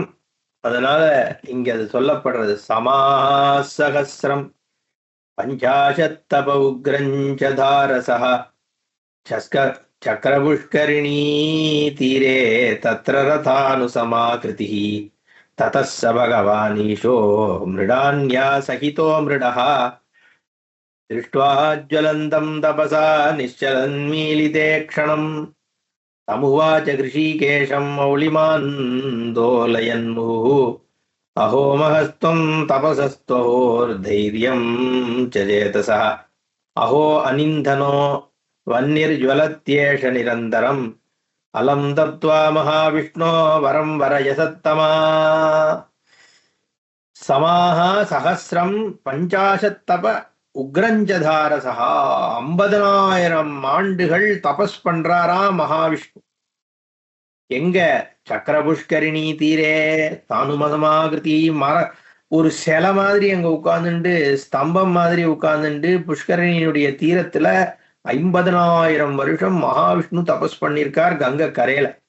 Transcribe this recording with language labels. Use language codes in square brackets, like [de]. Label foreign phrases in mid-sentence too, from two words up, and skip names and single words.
[ta] அதனால இங்க அது சொல்லப்படுறது. [sa] समासहस्रं पञ्चाशत्तप उग्रञ्चचारसा चक्रपुष्करिणी तीरे तत्र रथानुसमाकृति ததः स भगवानीशो मृडान्या सहितो मृडः दृष्ट्वा ज्वलन्तं तपसा निश्चलन्मीलिते क्षणम् तमुवाच ऋषिकेशं मौलिमान्दोलयन्मुहुः अहो महस्त्वं तपसस्त्वहोर्धैर्यं च चेतसः अहो अनिन्धनो वह्निर्ज्वलत्येष निरन्तरम् अलं दत्त्वा महाविष्णो वरं वरयसत्तमा समाः सहस्रं पञ्चाशत्तप उग्रञ्चचारसा [ta] 50,000 ஆண்டுகள் தபஸ் பண்றாராம் மகாவிஷ்ணு. எங்க? [sa] चक्रपुष्करिणी तीरे स्थाणुसमाकृति [ta] ஒரு சிலை மாதிரி அங்க உட்கார்ந்துட்டு, ஸ்தம்பம் மாதிரி உட்கார்ந்துட்டு புஷ்கரணியுடைய தீரத்துல 50,000 வருஷம் மகாவிஷ்ணு தபஸ் பண்ணிருக்கார் கங்கை கரையில.